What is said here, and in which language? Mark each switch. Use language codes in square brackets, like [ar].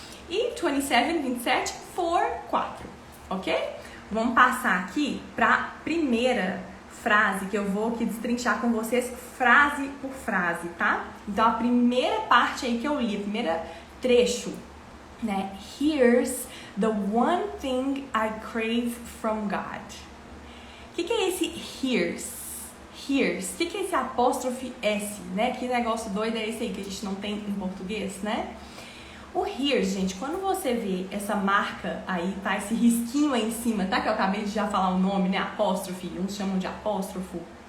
[pt] E 27, 27, 4. Ok? Vamos passar aqui pra primeira frase que eu vou aqui destrinchar com vocês frase por frase, tá? Então, a primeira parte aí que eu li, o primeiro trecho, né? [en] Here's the one thing I crave from God. [pt] O que é esse here's? Here's. O que é esse apóstrofe S, né? Que negócio doido é esse aí que a gente não tem em português, né? O here's, gente, quando você vê essa marca aí, tá? Esse risquinho aí em cima, tá? Que eu acabei de já falar o nome, né? Apóstrofe, uns chamam de apóstrofo.